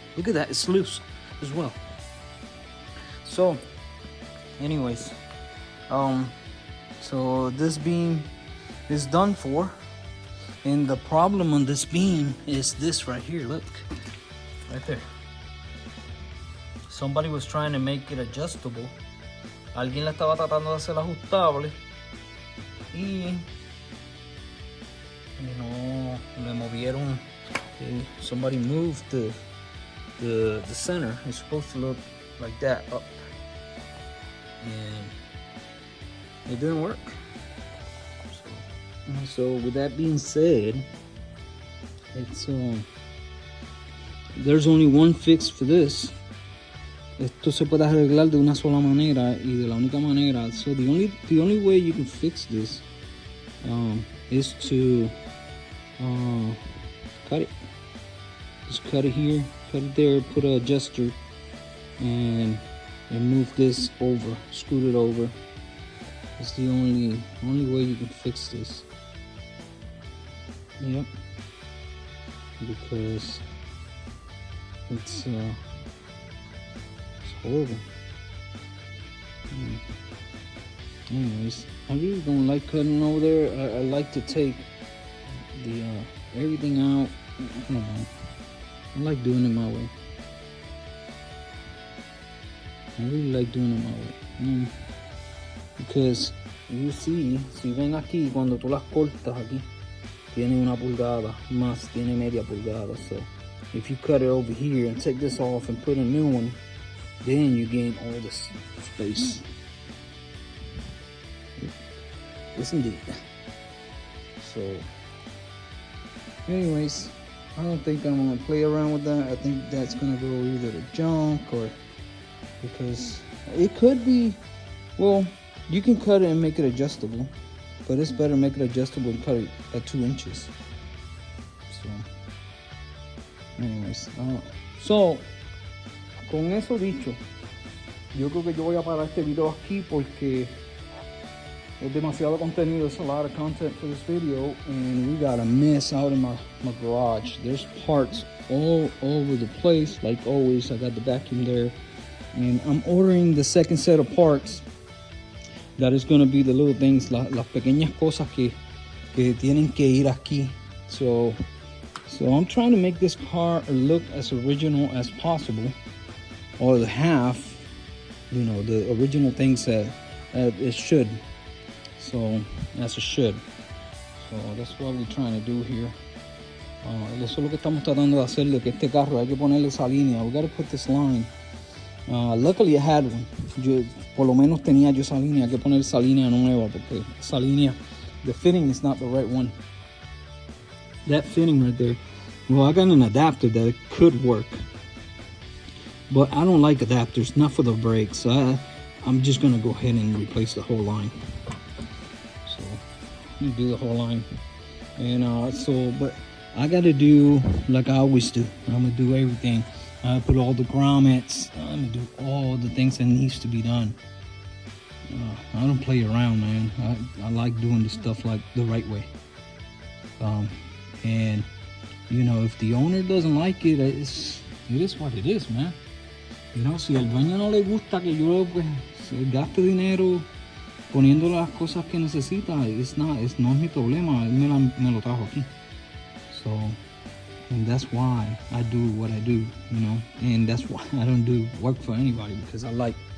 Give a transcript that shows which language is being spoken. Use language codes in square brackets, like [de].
[en] Look at that, it's loose as well. So, anyways, so this beam is done for. And the problem on this beam is this right here, look, right there. Somebody was trying to make it adjustable. [es] Alguien la estaba tratando de hacer ajustable. Y no, le movieron. [en] Somebody moved the center. It's supposed to look like that up. And it didn't work. So with that being said, it's there's only one fix for this. [es] Esto se puede arreglar de una sola manera y de la única manera. [en] So the only way you can fix this is to cut it. Just cut it here, cut it there, put an adjuster, and move this over, scoot it over. It's the only way you can fix this. Yep, because it's horrible. Anyways, I really don't like cutting over there. I like to take the everything out. I don't know. I like doing it my way. I really like doing it my way. Because you see, [es] si ven aquí, cuando tú las cortas aquí, tiene una pulgada más, tiene media pulgada. [en] So if you cut it over here and take this off and put a new one, then you gain all this space. Yes, indeed. So, anyways, I don't think I'm gonna play around with that. I think that's gonna go either to junk or, because it could be, well, you can cut it and make it adjustable, but it's better make it adjustable and cut it at 2 inches. [es] So, anyways, so, con eso dicho, yo creo que yo voy a parar este video aquí porque es demasiado contenido. [en] It's a lot of content for this video, and we got a mess out in my garage. There's parts all over the place. Like always, I got the vacuum there, and I'm ordering the second set of parts. That is going to be the little things, [es] las pequeñas cosas que tienen que ir aquí. [en] So I'm trying to make this car look as original as possible, or the half, you know, the original things that it should. So that's a should. So that's what we're trying to do here. [es] Eso es lo que estamos tratando de hacer, de que este carro hay que ponerle esa línea. [en] We gotta put this line. Luckily I had one. [es] Yo, por lo menos tenía yo esa línea. Hay que poner esa línea [en] nueva porque esa línea, the fitting is not the right one. That fitting right there Well, I got an adapter that could work, but I don't like adapters, not for the brakes. So I'm just gonna go ahead and replace the whole line. So you do the whole line, and but I gotta do like I always do. I'm gonna do everything. I put all the grommets. I'm gonna do all the things that needs to be done. I don't play around, man. I like doing the stuff like the right way. And you know, if the owner doesn't like it, it is what it is, man. You know, [es] si al dueño no le gusta que yo pues gaste dinero poniendo las cosas que necesita, no es mi problema. Él me lo trajo aquí. [en] So, and that's why I do what I do, you know. And that's why I don't do work for anybody, because I like.